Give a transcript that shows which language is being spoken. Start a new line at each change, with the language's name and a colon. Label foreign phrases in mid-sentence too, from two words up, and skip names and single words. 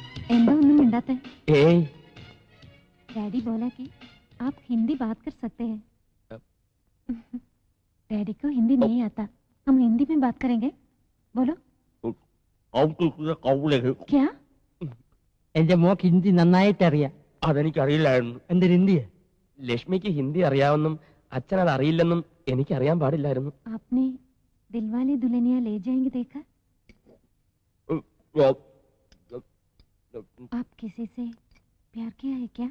Hindi: एंदो उन्हें मिंडाते ए डैडी बोला कि आप हिंदी बात कर सकते हैं। डैडी को हिंदी नहीं आता, हम हिंदी में बात करेंगे। बोलो क्या?
Malayalam: എന്റെ മോക്ക് ഹിന്ദി നന്നായിട്ട് അറിയാം. അതെനിക്കറിയില്ലായിരുന്നു. എന്തൊരു ഹിന്ദിയെ? ലക്ഷ്മിക്ക് ഹിന്ദി അറിയാമെന്നും അച്ഛനത് അറിയില്ലെന്നും എനിക്കറിയാൻ പാടില്ലായിരുന്നു.
Hindi: आपने दिलवाले दुल्हनिया ले जाएंगे देखा? आप किसी से प्यार किया है क्या?